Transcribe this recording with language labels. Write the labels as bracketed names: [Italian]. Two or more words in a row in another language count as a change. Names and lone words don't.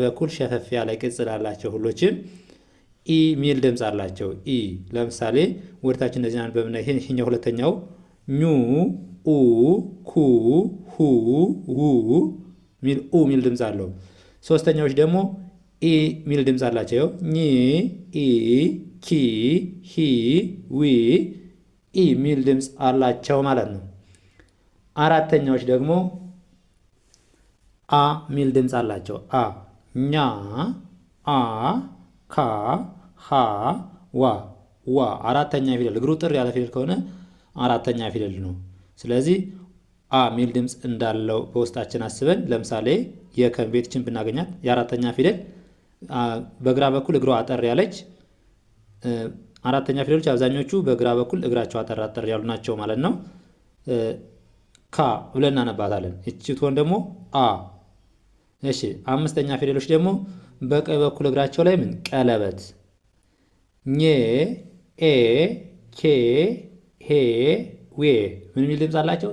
[Amharic] በኩል ሸፈፍ ያለ ቅጽል አላቸው። ሁሎችም ኢ ሚል ድምፅ አላቸው። ኢ ለምሳሌ ወደታችን እንደዚህ አንበብና ይሄኛው ሁለተኛው ኙ ኡ ኩ ሁ ው ሚል ኡ ሚል ድምፅ አለው። ሶስተኛዎች ደግሞ ኢ ሚል ድምፅ አላቸው። ኝ ኢ ኪ ሂ ዊ ኢ ሚል ድምፅ አላቸው ማለት ነው። አራተኛዎች ደግሞ አ ሚል ድምፅ አላቸው። አ ኛ አ ካ ሀ ዋ ዋ አራተኛ ፊደል እግሩ ጥር ያለ ፊደል ከሆነ አራተኛ ፊደል ነው። ስለዚህ አ ሚል ድምፅ እንዳለው በውስጣችን አስበን ለምሳሌ የከን ቤትችን ብናገኛት የአራተኛ ፊደል በግራ በኩል እግሯ አጠር ያለች አራተኛ ፊደሎች አብዛኞቹ በግራ በኩል እግራቸው አጠር ያሉ ናቸው ማለት ነው። ካ ብለን እናነባታለን። እቺ ትሆን ደግሞ አ። እሺ አምስተኛ ፊደሎች ደግሞ በቀኝ በኩል እግራቸው ላይ ምን ቀለበት ኘ ኤ ኬ ሄ ዌ ምን ሚል ድምፅ አላቸው?